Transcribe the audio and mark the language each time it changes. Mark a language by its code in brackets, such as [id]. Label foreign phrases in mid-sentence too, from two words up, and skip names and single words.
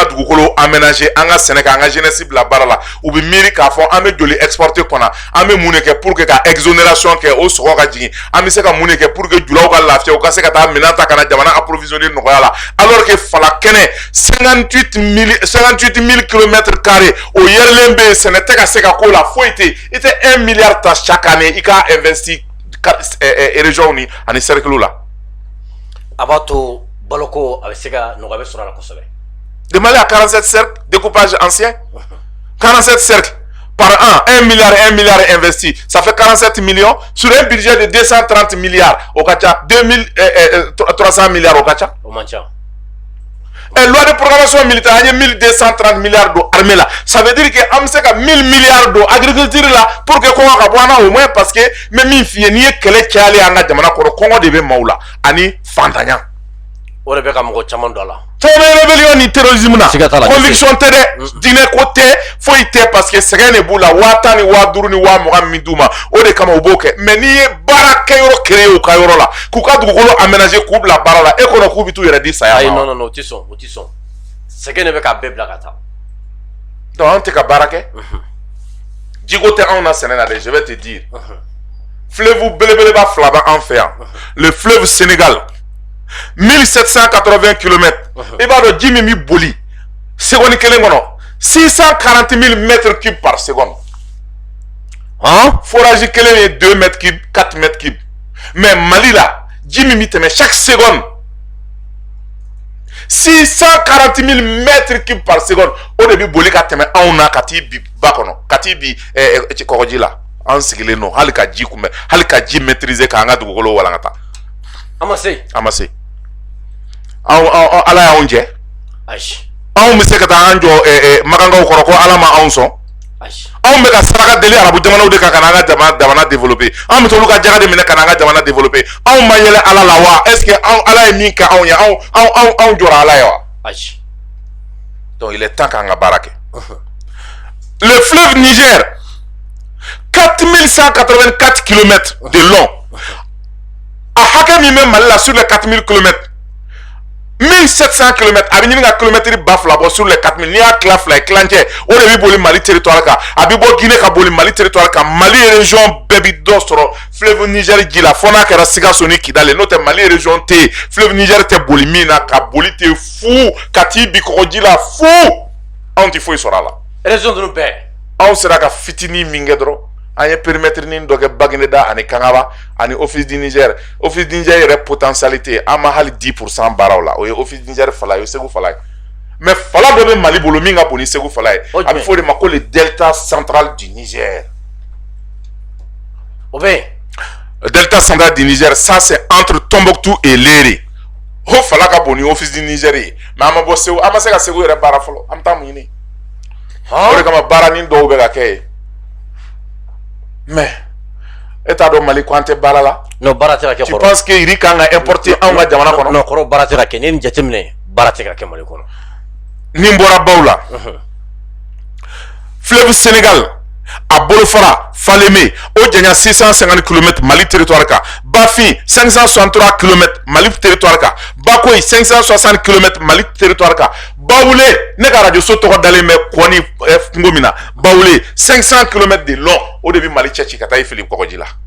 [bm] dugukolo aménager an ka sɛnɛ kɛ an ka jeunesse bila baara la u bɛ miiri k'a fɔ an bɛ joli exporter kɔnɔ an bɛ mun de kɛ [fr] pour que [bm] ka exonération kɛ o sɔgɔ ka jigin an bɛ se ka mun de kɛ [fr] pour que [bm] julaw ka lafiya u ka se ka taa minɛn ta ka na jamana approvisionner nɔgɔya la [fr] alors que [bm] fala kɛnɛ 58 000 km² o yɛrɛlen bɛ yen sɛnɛ tɛ ka se ka k'o la foyi tɛ i tɛ 1 milliard ta [fr] chaque année [bm] i ka investir région ni ani cercle la a b'a to baloko a bɛ se ka nɔgɔya bɛ sɔrɔ a la kosɛbɛ. [fr] de Mali à 47 cercles découpage ancien 47 cercles par an 1 milliard investi ça fait 47 millions sur un budget de 230 milliards au kacha 2300 milliards au kacha [bm] o man ca. [fr] loi de programmation militaire [bm] an ye 1230 milliards do armée la [fr] ça veut dire que [bm] an bɛ se ka 1000 milliards do agriculture la [fr] pour que [bm] kɔngɔ ka bɔ an na [fr] au moins parce que [bm] n bɛ min f'i ye n'i ye kɛlɛ cayalen an ka jamana kɔnɔ kɔngɔ de bɛ maaw la ani fantanya o de bɛ ka mɔgɔ caman don a la. caman rébellion ni terrorisme na conviction tɛ dɛ diinɛ ko tɛ foyi tɛ parce que sɛgɛn de b'u la 10,000 ni 50,000 ni 20,000 min d'u ma o de kama u b'o kɛ mais n'i ye baara kɛ yɔrɔ créer u ka yɔrɔ la k'u ka dugukolo aménager k'u bila baara la e kɔnɔ k'u bɛ t'u yɛrɛ di saya ma. ayi non o tɛ sɔn o tɛ sɔn sɛgɛn de bɛ k'a bɛɛ bila ka taa. donc an tɛ ka baara kɛ jiko tɛ anw na sɛnɛ na dɛ [fr] je vais te dire [bm] fleuve belebeleba 2 bɛ an fɛ yan [fr] le fleuve Sénégal [bm] 1780 km i b'a dɔn ji min bɛ boli seconde kelen kɔnɔ 640 000 [fr] mètres cubes par seconde [bm] forage kelen ye 2 [fr] mètres cubes [bm] 4 [fr] mètres cubes [bm] mais Mali la ji min bɛ tɛmɛ [fr] chaque seconde [bm] 640 000 [fr] mètres cubes par seconde [bm] o de bi boli ka tɛmɛ anw na ka t'i bi ba kɔnɔ ka t'i bi kɔgɔji la an sigilen don hali ka ji kunbɛn hali ka ji maîtriser k'an ka dugukolo walankata a ma se ala y'anw jɛ anw bɛ se ka taa an jɔ magankaw kɔrɔ ko ala ma anw sɔn anw bɛ ka saraka deli arabu jamanaw de kan ka n'an ka jamana développer anw bɛ t'olu ka jaga de minɛ ka n'an ka jamana développer anw ma yɛlɛ ala la wa [fr] est ce que [bm] ala ye min kɛ anw ye anw jɔra ala ye wa [fr] donc il est temps [bm] k'an ka baara kɛ [fr] le fleuve Niger [bm] 4184 km [fr] de long [bm] a hakɛ min bɛ Mali la [fr] sur les [bm] 4000 km 1700 km a bɛ ɲini ka kilomètre ba fila bɔ [fr] sur les [bm] 4000 n'i y'a tila fila ye kilancɛ o de bɛ boli Mali territoire kan a bɛ bɔ Guinée ka boli Mali territoire kan Mali région bɛɛ bɛ dɔ sɔrɔ fleuve Niger ji la fo n'a kɛra Sikaso ni Kidali n'o tɛ Mali région tɛ yen fleuve Niger tɛ boli min na ka boli tɛ fu ka t'i bi kɔgɔji la fu anw tɛ foyi sɔrɔ a la. région ninnu bɛɛ anw sera ka fitinin min kɛ dɔrɔn an ye périmètre nin dɔ kɛ Bagineda ani Kangaba ani office du Niger yɛrɛ potentialité an ma hali 10% baaraw la o ye office du Niger fala ye o ye Segu fala ye mais fala dɔ bɛ Mali bolo min ka bon ni Segu fala ye a bɛ fɔ o de ma ko le delta central du Niger o bɛ [fr] le delta central du Niger ça c'est entre Tombouctou et Léré [bm] o fala ka bon ni office du Niger ye mais an ma bɔ Segu an ma se ka Segu yɛrɛ baara fɔlɔ an bɛ taa mun ɲini o de kama baara nin dɔw bɛ ka kɛ ye mais e t'a dɔn Mali ko an tɛ baara la. non baara tɛ ka kɛ kɔrɔ. [fr] tu penses que riz [bm] kan ka importer anw ka jamana kɔnɔ. non kɔrɔ baara tɛ ka kɛ n'i ye nin jateminɛ baara tɛ ka kɛ Mali kɔnɔ. ni n bɔra baw la. fleuve Sénégal a bolofara Falémé o janya 650 km Mali territoire kan Bafin 563 km Mali territoire kan Bakoyi 560 km Mali territoire kan Bawule ne ka radio so tɔgɔ dalen bɛ Kɔni kungo min na Bawule 500 km [fr] de long [bm] o de bɛ Mali cɛ ci ka taa i fili kɔgɔji la.